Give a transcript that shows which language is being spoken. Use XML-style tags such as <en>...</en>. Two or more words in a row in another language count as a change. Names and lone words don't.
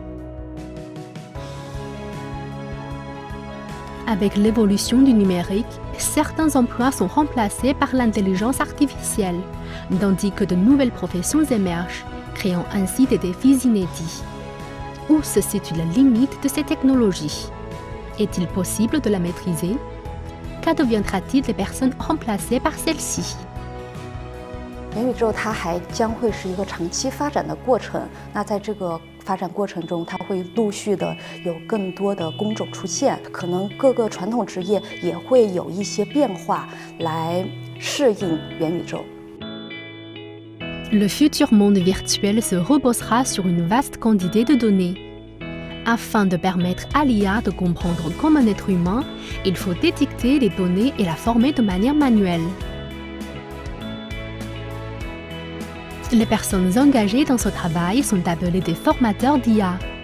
<fr>Avec l'évolution du numérique, certains emplois sont remplacés par l'intelligence artificielle, tandis que de nouvelles professions émergent, créant ainsi des défis inédits. Où se situe la limite de ces technologies? Est-il possible de la maîtriser? qu'addeviendra-t-il des personnes remplacées par celles-ci？</fr> <zh>元宇宙它还将会是一个长期发展的过程。那在这个发展过程中，它会陆续的有更多的工种出现，可能各个传统职业也会有一些变化来适应元宇宙。</zh> <fr>Le futur monde virtuel se reposera sur une vaste quantité de données. Afin de permettre à l'IA de comprendre comme un être humain, il faut détecter les données et la former de manière manuelle. Les personnes engagées dans ce travail sont appelées des formateurs d'IA.</fr>